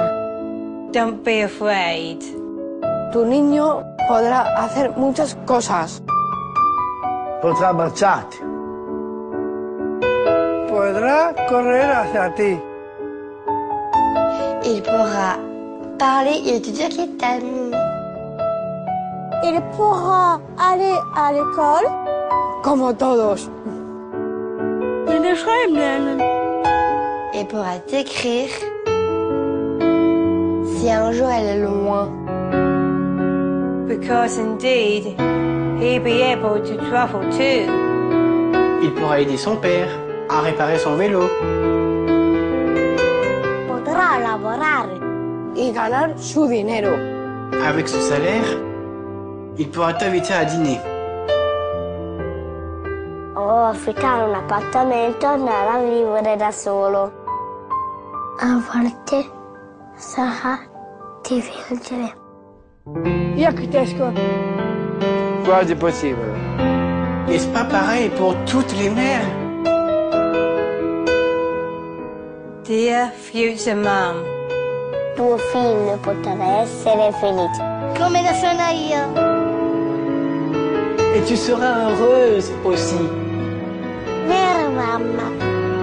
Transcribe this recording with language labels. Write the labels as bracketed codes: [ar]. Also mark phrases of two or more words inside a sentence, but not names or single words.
[en] Don't be afraid. [es] Tu niño podrá hacer muchas cosas. Podrá marcharte. Podrá correr hacia ti. [fr] Il pourra parler et te dire qu'il t'aime. Il pourra aller à l'école [es] como todos. [fr] Il pourra t'écrire si un jour elle est loin. [en] Because indeed, he'll be able to travel too. [fr] Il pourra aider son père à réparer son vélo. [it] Potrà lavorare [es] y ganar su dinero. [fr] Avec ce salaire, il pourra t'inviter à dîner. [it] O affittare un appartamento e andare a vivere da solo. A volte sarà difficile. [pl] Jak ciężko. [it] Quasi possible. [fr] N'est-ce pas pareil pour toutes les mères? [en] Dear future mom. [it] Tuo figlio potrà essere felice. Come lo sono io. [fr] Et tu seras heureuse aussi. [it] Vero mamma?